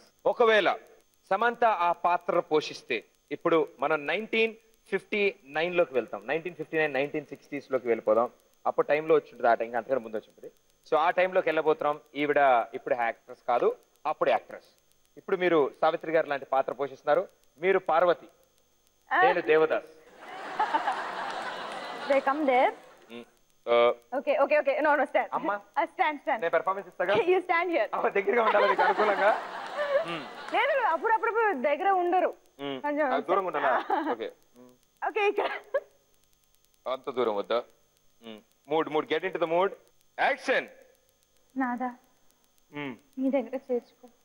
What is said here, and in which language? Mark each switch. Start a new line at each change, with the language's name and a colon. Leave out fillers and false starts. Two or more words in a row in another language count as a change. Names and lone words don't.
Telugu: ఒకవేళ సమంత ఆ పాత్ర పోషిస్తే ఇప్పుడు మనం 1959లోకి వెళ్తాం. 1959 1960sలోకి వెళ్ళిపోదాం. అప్పుడు టైంలో వచ్చి ఉంటుంది, ఆ టైం అంతకన్నా ముందు వచ్చి ఉంటుంది. సో ఆ టైంలోకి వెళ్ళబోతున్నాం. ఈవిడ ఇప్పుడు యాక్ట్రెస్ కాదు, అప్పుడు యాక్ట్రెస్. ఇప్పుడు మీరు సావిత్రి గారు లాంటి పాత్ర పోషిస్తున్నారు. మీరు పార్వతి, నేను దేవదాస్.
English: They come there. Okay. No, stand.
Telugu: అమ్మా
English: stand.
Telugu: నేను పెర్ఫార్మెన్స్ ఇస్తాగా.
English: You stand here.
Telugu: దగ్గరగా ఉండాలి మీకు అనుకూలంగా. లేదు అప్పుడప్పుడు దగ్గర ఉండరు, దూరంగా ఉండాలా? ఓకే ఓకే ఇక్కడ అంత దూరం వద్దా?
English: mood get in to the mood.
Telugu: యాక్షన్. నాదా నీ దగ్గర చేర్చుకో.